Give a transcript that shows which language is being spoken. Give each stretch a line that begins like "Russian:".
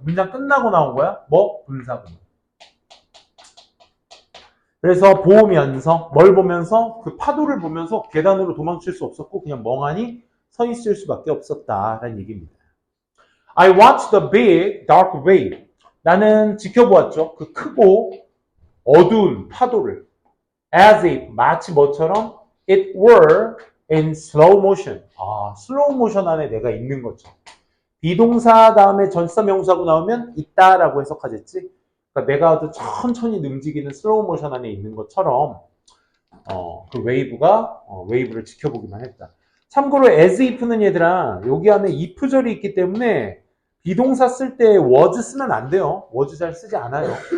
Korean: 문장 끝나고 나온 거야. 뭐? 분사구문. 그래서 보면서 뭘 보면서? 그 파도를 보면서 계단으로 도망칠 수 없었고 그냥 멍하니 서 있을 수밖에 없었다라는 얘기입니다.
English: I watched the big dark wave.
Korean: 나는 지켜보았죠. 그 크고 어두운 파도를.
English: As if,
Korean: 마치 뭐처럼
English: it were in slow motion.
Korean: 슬로우 모션 안에 내가 있는 것처럼. 비동사 다음에 전치사 명사고 나오면 있다라고 해석하겠지. 그러니까 내가 아주 천천히 움직이는 슬로우 모션 안에 있는 것처럼 그 웨이브를 지켜보기만 했다. 참고로 as if는 얘들아 여기 안에 if절이 있기 때문에 비동사 쓸 때 was 쓰면 안 돼요. was 잘 쓰지 않아요.